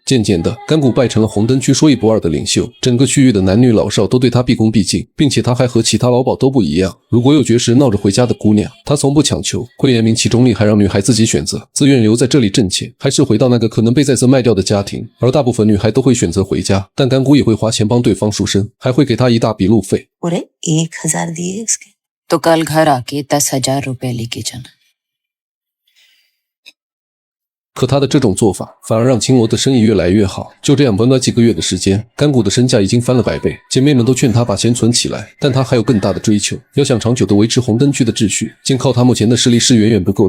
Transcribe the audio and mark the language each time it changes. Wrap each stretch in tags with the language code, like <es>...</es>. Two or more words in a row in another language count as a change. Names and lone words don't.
<zh>渐渐的，甘古拜成了红灯区说一不二的领袖，整个区域的男女老少都对他毕恭毕敬，并且他还和其他老鸨都不一样。如果有绝食闹着回家的姑娘，他从不强求，会严明其中立，还让女孩自己选择，自愿留在这里挣钱，还是回到那个可能被再次卖掉的家庭。而大部分女孩都会选择回家，但甘谷也会花钱帮对方赎身，还会给她一大笔路费。</zh> <hi>पूरे 1000 दिए इसके। तो कल घर आके 10,000 रुपए लेके जाना।</hi> <zh>可他的这种做法反而让青楼的生意越来越好。就这样，短短几个月的时间，甘谷的身价已经翻了100倍。姐妹们都劝他把钱存起来，但他还有更大的追求。要想长久地维持红灯区的秩序，仅靠他目前的势力是远远不够的。</zh>